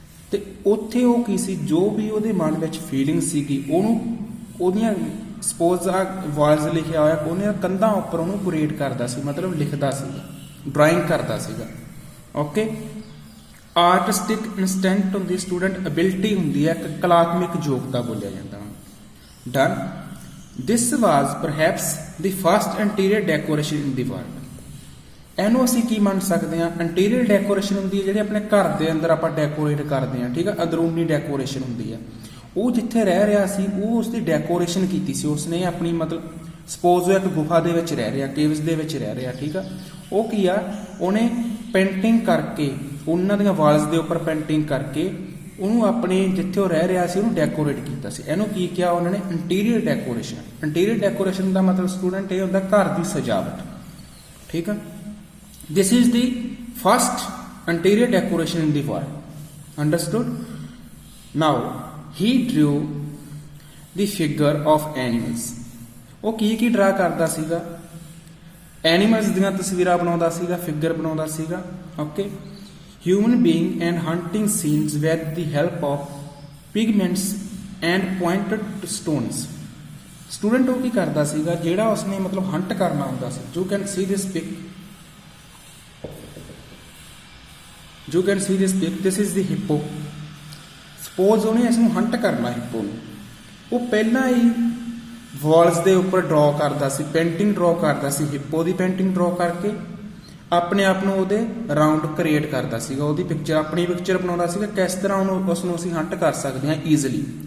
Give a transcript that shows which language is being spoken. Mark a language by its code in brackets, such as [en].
[pa] ਤੇ ਉੱਥੇ ਉਹ ਕੀ ਸੀ, ਜੋ ਵੀ ਉਹਦੇ ਮਨ ਵਿੱਚ ਫੀਲਿੰਗ ਸੀਗੀ ਉਹਨੂੰ ਉਹਦੀਆਂ ਸਪੋਜ਼ ਆ ਵਾਲਸ ਲਿਖਿਆ ਹੋਇਆ, ਉਹਨੇ ਕੰਧਾਂ ਉੱਪਰ ਉਹਨੂੰ ਕ੍ਰੀਏਟ ਕਰਦਾ ਸੀ, ਮਤਲਬ ਲਿਖਦਾ ਸੀਗਾ, ਡਰਾਇੰਗ ਕਰਦਾ ਸੀਗਾ। ਓਕੇ, ਆਰਟਿਸਟਿਕ ਇਨਸਟੈਂਟ ਹੁੰਦੀ ਸਟੂਡੈਂਟ ਐਬਿਲਿਟੀ ਹੁੰਦੀ ਹੈ, ਇੱਕ ਕਲਾਤਮਿਕ ਯੋਗਤਾ ਬੋਲਿਆ ਜਾਂਦਾ। [en] Done. This was perhaps the first interior decoration in the world. [pa] ਇਹਨੂੰ ਅਸੀਂ ਕੀ ਮੰਨ ਸਕਦੇ ਹਾਂ? ਇੰਟੀਰੀਅਰ ਡੈਕੋਰੇਸ਼ਨ ਹੁੰਦੀ ਹੈ ਜਿਹੜੀ ਆਪਣੇ ਘਰ ਦੇ ਅੰਦਰ ਆਪਾਂ ਡੈਕੋਰੇਟ ਕਰਦੇ ਹਾਂ, ਠੀਕ ਆ, ਅੰਦਰੂਨੀ ਡੈਕੋਰੇਸ਼ਨ ਹੁੰਦੀ ਹੈ। ਉਹ ਜਿੱਥੇ ਰਹਿ ਰਿਹਾ ਸੀ ਉਹ ਉਸਦੀ ਡੈਕੋਰੇਸ਼ਨ ਕੀਤੀ ਸੀ ਉਸਨੇ ਆਪਣੀ, ਮਤਲਬ ਸਪੋਜ਼ ਉਹ ਇੱਕ ਗੁਫਾ ਦੇ ਵਿੱਚ ਰਹਿ ਰਿਹਾ, ਕੇਵਸ ਦੇ ਵਿੱਚ ਰਹਿ ਰਿਹਾ, ਠੀਕ ਆ, ਉਹ ਕੀ ਆ, ਉਹਨੇ ਪੇਂਟਿੰਗ ਕਰਕੇ ਉਹਨਾਂ ਦੀਆਂ ਵਾਲਸ ਦੇ ਉੱਪਰ ਪੇਂਟਿੰਗ ਕਰਕੇ ਉਹਨੂੰ ਆਪਣੇ ਜਿੱਥੇ ਉਹ ਰਹਿ ਰਿਹਾ ਸੀ ਉਹਨੂੰ ਡੈਕੋਰੇਟ ਕੀਤਾ ਸੀ। ਇਹਨੂੰ ਕੀ ਕਿਹਾ ਉਹਨਾਂ ਨੇ? Interior decoration. ਇੰਟੀਰੀਅਰ ਡੈਕੋਰੇਸ਼ਨ ਦਾ ਮਤਲਬ ਸਟੂਡੈਂਟ ਇਹ ਹੁੰਦਾ ਘਰ ਦੀ ਸਜਾਵਟ, ਠੀਕ ਆ। [en] This is the first interior decoration in the world. Understood? Now he drew the figure of animals. [pa] ਉਹ ਕੀ ਡਰਾ ਕਰਦਾ ਸੀਗਾ? ਐਨੀਮਲਸ ਦੀਆਂ ਤਸਵੀਰਾਂ ਬਣਾਉਂਦਾ ਸੀਗਾ, ਫਿਗਰ ਬਣਾਉਂਦਾ ਸੀਗਾ। [en] Okay, human being and hunting scenes with the help of pigments and pointed stones. [pa] Student ਉਹ ਕੀ ਕਰਦਾ ਸੀਗਾ ਜਿਹੜਾ ਉਸਨੇ ਮਤਲਬ ਹੰਟ ਕਰਨਾ ਹੁੰਦਾ ਸੀ। [en] You can see this pic. You can see this pic. This is the hippo. Suppose [pa] ਉਹਨੇ ਇਸ ਨੂੰ ਹੰਟ ਕਰਨਾ, ਹਿੱਪੋ ਨੂੰ, ਉਹ ਪਹਿਲਾਂ ਹੀ ਵਾਲਸ ਦੇ ਉੱਪਰ ਡਰਾ ਕਰਦਾ ਸੀ, ਪੇਂਟਿੰਗ ਡਰਾ ਕਰਦਾ ਸੀ, ਹਿੱਪੋ ਦੀ ਪੇਂਟਿੰਗ ਡਰਾ ਕਰਕੇ ਆਪਣੇ ਆਪ ਨੂੰ ਉਹਦੇ ਰਾਉਂਡ ਕ੍ਰੀਏਟ ਕਰਦਾ ਸੀਗਾ, ਉਹਦੀ ਪਿਕਚਰ, ਆਪਣੀ ਪਿਕਚਰ ਬਣਾਉਂਦਾ ਸੀਗਾ ਕਿਸ ਤਰ੍ਹਾਂ ਉਸ ਨੂੰ ਅਸੀਂ ਹੰਟ ਕਰ ਸਕਦੇ ਹਾਂ ਈਜ਼ੀਲੀ।